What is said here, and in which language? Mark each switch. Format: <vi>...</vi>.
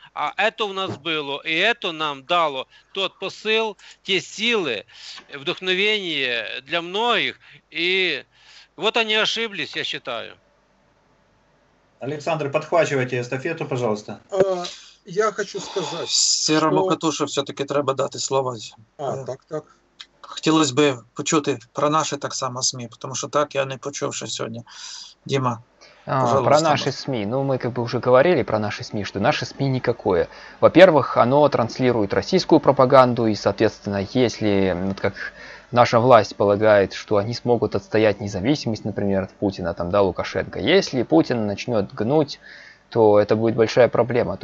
<ru>А это у нас было, и это нам дало тот посыл, те силы, вдохновение для многих. И вот они ошиблись, я считаю. Александр, подхвачивайте эстафету, пожалуйста.</ru> <uk>Я хочу сказати, Сірому Катушу все-таки треба дати слова. Так. Хотілося б почути про наші так само СМІ, тому що так я не почув, що сьогодні. Діма.</uk> <ru>Про наши СМИ. Ну, мы как бы уже говорили про наши СМИ, что наши СМИ никакое. Во-первых, оно транслирует российскую пропаганду, и, соответственно, если, вот как наша власть полагает, что они смогут отстоять независимость, например, от Путина, там, да, Лукашенко, если Путин начнет гнуть, то это будет большая проблема.</ru>